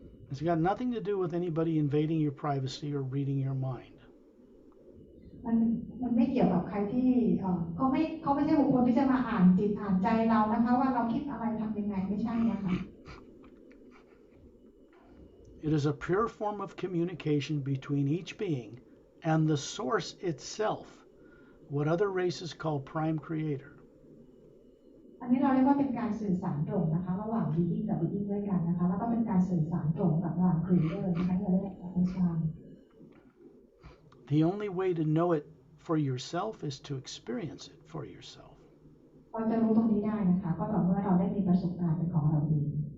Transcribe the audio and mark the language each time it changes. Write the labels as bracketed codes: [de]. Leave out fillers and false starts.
[en] It's got nothing to do with anybody invading your privacy or reading your mind. [th] มันไม่เกี่ยวกับใครที่เขาไม่ใช่บุคคลที่จะมาอ่านจิตอ่านใจเรานะคะว่าเราคิดอะไรทำยังไงไม่ใช่นะคะ [en] It is a pure form of communication between each being and the source itself, what other races call prime creator. [th] อันนี้เราเรียกว่าเป็นการสื่อสารตรงนะคะระหว่าง being กับ being ด้วยกันนะคะแล้วก็เป็นการสื่อสารตรงกับระหว่าง creator นะคะเราเรียกว่าเป็นการ [en] The only way to know it for yourself is to experience it for yourself. [th] เราจะรู้ตรงนี้ได้นะคะก็ต่อเมื่อเราได้มีประสบการณ์เป็นของเราเอง